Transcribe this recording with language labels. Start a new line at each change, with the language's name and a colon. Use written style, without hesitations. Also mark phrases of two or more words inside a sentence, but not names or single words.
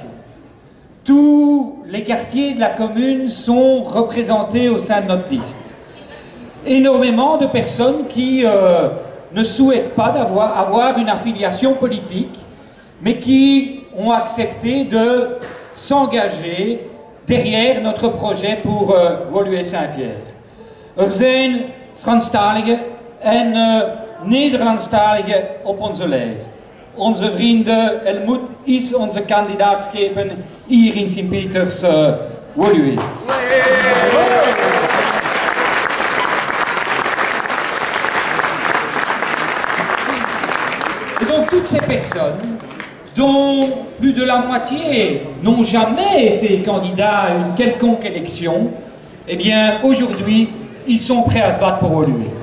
French: Tous les quartiers de la commune sont représentés au sein de notre liste. Énormément de personnes qui ne souhaitent pas avoir une affiliation politique, mais qui ont accepté de s'engager derrière notre projet pour Woluwe-Saint-Pierre.
Dutch: Er zijn Franstaligen en Nederlandstaligen op onze lijst. Onze vrienden Helmoet is onze kandidaatschepen hier in Sint-Peters Woluwe.
French: Et donc toutes ces personnes, dont plus de la moitié n'ont jamais été candidats à une quelconque élection, eh bien aujourd'hui, ils sont prêts à se battre pour Woluwe.